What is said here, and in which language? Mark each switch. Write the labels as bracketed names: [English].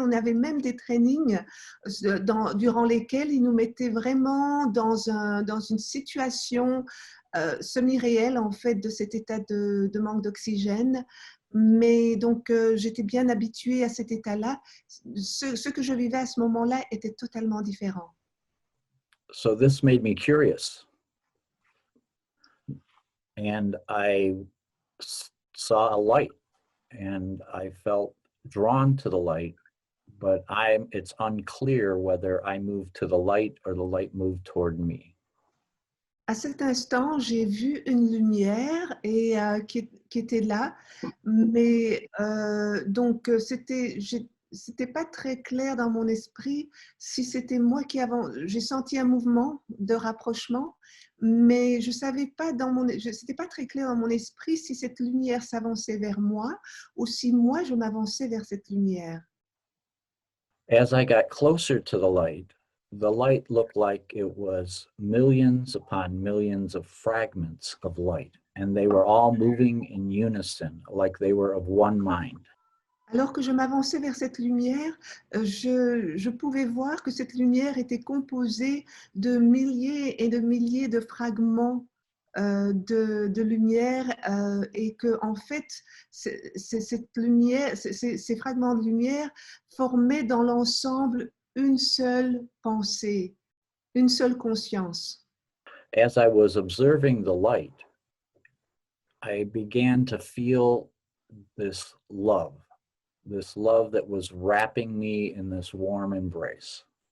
[French] On avait même des trainings durant lesquels ils nous mettaient vraiment dans une situation semi-réelle en fait de cet état de manque d'oxygène. Mais donc, j'étais bien habituée à cet état-là. Ce que je vivais à ce moment-là était totalement différent. [English] So this made me curious. And I saw a light and I felt drawn to the light, but it's unclear whether I moved to the light or the light moved toward me. [French] À cet instant, j'ai vu une lumière et qui était là, mais donc c'était pas très clair dans mon esprit si c'était moi qui j'ai senti un mouvement de rapprochement, mais je savais pas c'était pas très clair dans mon esprit si cette lumière s'avançait vers moi ou si moi je m'avançais vers cette lumière. [English] As I got closer to the light looked like it was millions upon millions of fragments of light, and they were all moving in unison, like they were of one mind. [French] Alors que je m'avançais vers cette lumière, je pouvais voir que cette lumière était composée de milliers et de milliers de fragments de lumière et que en fait, cette lumière, ces fragments de lumière formaient dans l'ensemble une seule pensée, une seule conscience. [English] As I was observing the light, I began to feel this love that was wrapping me in this warm embrace.